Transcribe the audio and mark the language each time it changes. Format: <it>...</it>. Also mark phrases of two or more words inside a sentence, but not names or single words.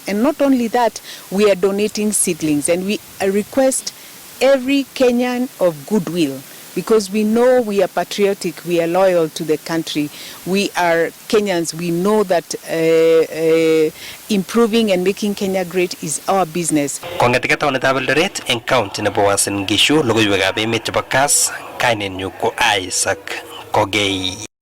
<en>And not only that, we are donating seedlings, and we request every Kenyan of goodwill, because we know we are patriotic, we are loyal to the country, we are Kenyans, we know that improving and making Kenya great is our business.</en> <kln>Kong'eteke taonitab Eldoret eng county nebo Uasin Gishu, logoiwekab emet chebo Kass, kainenyu ko Isaac Kogei.</kln>